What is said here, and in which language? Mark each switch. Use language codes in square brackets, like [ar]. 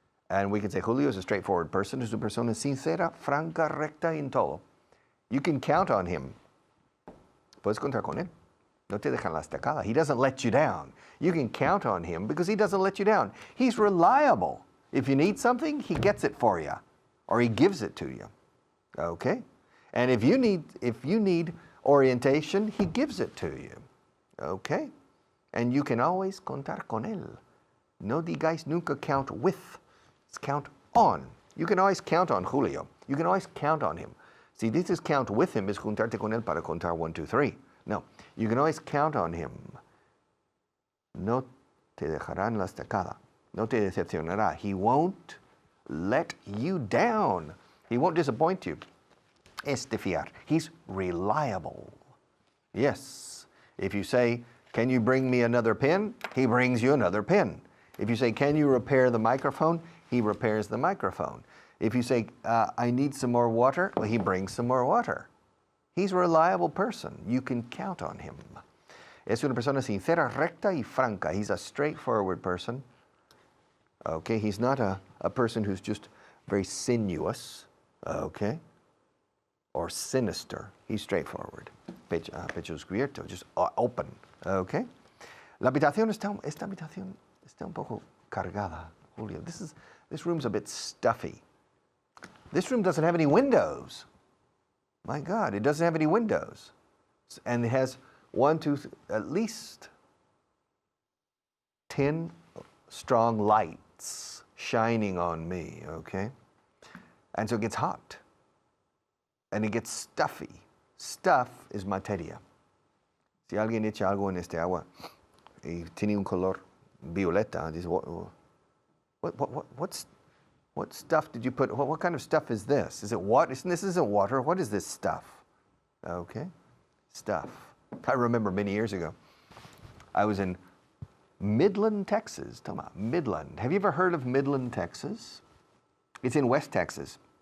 [en] And we can say Julio is a straightforward person. [es] Es una persona sincera, franca, recta en todo. [en] You can count on him. [es] Puedes contar con él. No te dejan la estacada. [en] He doesn't let you down. You can count on him because he doesn't let you down. He's reliable. If you need something, he gets it for you, or he gives it to you. Okay? And if you need orientation, he gives it to you. Okay? And you can always [es] contar con él. No digáis nunca [en] count with. It's count on. You can always count on Julio. You can always count on him. [es] Si dices [en] count with him, [es] es juntarte con él para contar 1, 2, 3. [en] No, you can always count on him. [es] No te dejará en la estacada. No te decepcionará. [en] He won't let you down. He won't disappoint you. [es] Es de fiar. [en] He's reliable. Yes. If you say, can you bring me another pen? He brings you another pen. If you say, can you repair the microphone? He repairs the microphone. If you say, I need some more water, well, he brings some more water. He's a reliable person. You can count on him. [es] Es una persona sincera, recta y franca. [en] He's a straightforward person. Okay, he's not a person who's just very sinuous, okay, or sinister. He's straightforward. [es] Pecho descubierto, [en] just open, okay. [es] Esta habitación está un poco cargada, Julio. [en] This room's a bit stuffy. This room doesn't have any windows. My God, it doesn't have any windows. And it has at least 10 strong lights shining on me, okay? And so it gets hot. And it gets stuffy. Stuff is materia. [es] Si alguien echa algo en este agua y tiene un color violeta, dice, [en] what stuff did you put? What kind of stuff is this? Is it water? This isn't water. What is this stuff? Okay, stuff. I remember many years ago, I was in Midland, Texas. Toma, Midland. Have you ever heard of Midland, Texas? It's in West Texas.